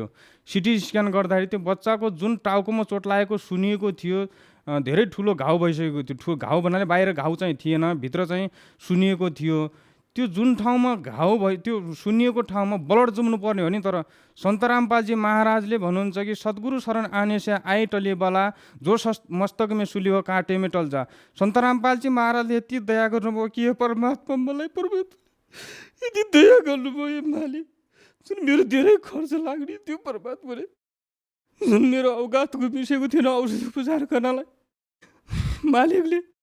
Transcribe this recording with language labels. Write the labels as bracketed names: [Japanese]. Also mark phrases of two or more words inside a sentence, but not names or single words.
[Nepali] सिटी स्क्यान गर्दाखेरि त्यो बच्चाको जुन टाउकोमा चोट लागेको सुनिएको थियो, धेरै ठुलो घाउ भइसकेको थियो। घाउ भन्नाले बाहिर घाउ चाहिँ थिएन, भित्र चाहिँ सुनिएको थियो। त्यो जुन ठाउँमा घाउ भयो, त्यो सुनिएको ठाउँमा ब्लड जुम्नु पर्ने हो नि, तर सन्त रामपालजी महाराजले भन्नुहुन्छ कि [Hindi] सद्गुरु शरण आने से आए टले बला, जो मस्तक में सुली हो काटे में टल जा। [Nepali] सन्त रामपालजी महाराजले यति दया गर्नुभयो कि हे परमात्मा, मलाई यति दया गर्नुभयो मालिक, जुन मेरो धेरै खर्च लाग्ने त्यो परमात्माले, जुन मेरो औकातको मिसेको थिएन औषधि उपचार गर्नलाई, मालिकले